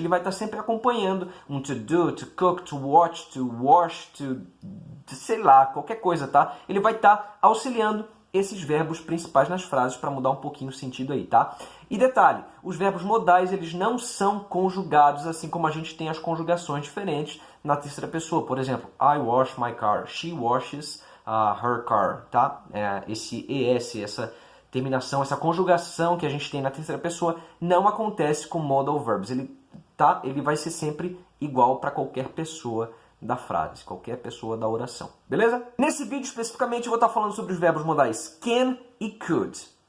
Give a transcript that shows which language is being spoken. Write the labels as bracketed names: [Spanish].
[Portuguese] Ele vai estar sempre acompanhando um to do, to cook, to watch, to wash, to sei lá, qualquer coisa, tá? Ele vai estar auxiliando esses verbos principais nas frases para mudar um pouquinho o sentido aí, tá? E detalhe, os verbos modais eles não são conjugados assim como a gente tem as conjugações diferentes na terceira pessoa. Por exemplo, [English] I wash my car, she washes her car, tá? [Portuguese] Esse ES, essa terminação, essa conjugação que a gente tem na terceira pessoa não acontece com modal verbs. Ele vai ser sempre igual para qualquer pessoa da frase, qualquer pessoa da oração, beleza? Nesse vídeo especificamente eu vou estar falando sobre os verbos modais can e could.